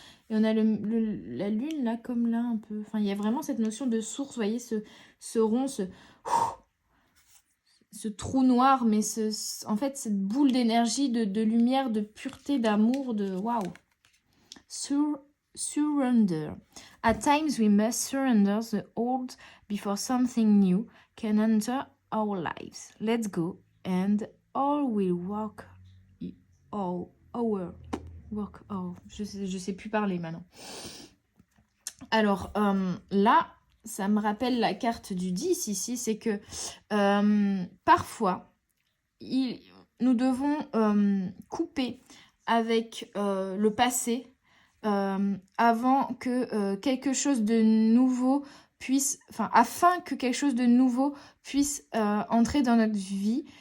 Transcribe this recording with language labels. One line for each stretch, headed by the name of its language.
French: Et on a la lune, là, comme là, un peu. Enfin, il y a vraiment cette notion de source, vous voyez, ce rond, ce trou noir, mais en fait, cette boule d'énergie, de lumière, de pureté, d'amour, de waouh.
English: Surrender. At times, we must surrender the old before something new can enter our lives. Let's go, and all will walk all our... Work.
French: Oh, je sais plus parler maintenant. Alors là, ça me rappelle la carte du 10 ici, c'est que parfois, nous devons couper avec le passé avant que quelque chose de nouveau puisse, afin que quelque chose de nouveau puisse entrer dans notre vie.